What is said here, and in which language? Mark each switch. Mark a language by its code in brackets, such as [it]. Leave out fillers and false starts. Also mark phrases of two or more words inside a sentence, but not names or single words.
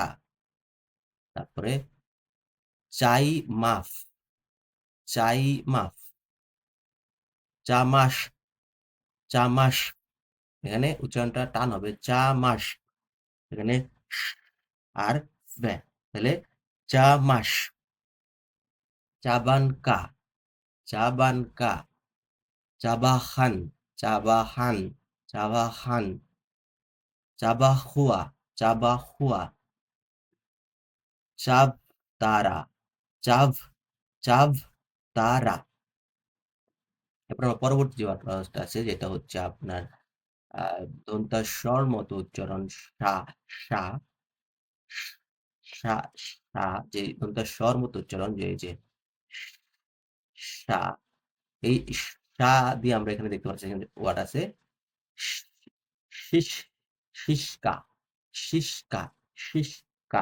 [bn] তারপরে চাই মাফ, চাই মাফ, চামাস, চামাস। এখানে উচ্চারণটা টান হবে চামাস, এখানে স আর স্বে, তাহলে চামাস। চাবানকা, চাবানকা, চাবাখান, চাবাহান, চাবাহান, চাবাহুয়া, চাবাহুয়া, চাবতারা, চাভ, চাবতারা। এরপর আমার পরবর্তী যে ওয়ার্ডটা আছে যেটা হচ্ছে আপনার দন্ত্য মতো উচ্চারণ সা, সা, সা, সা, যে দন্ত্য মতো উচ্চারণ যে সা, এই শা দিয়ে আমরা এখানে দেখতে পাচ্ছি এখানে ওয়ার্ড আছে শি শিস শিষ্কা, শিষ্কা, শিষ্কা।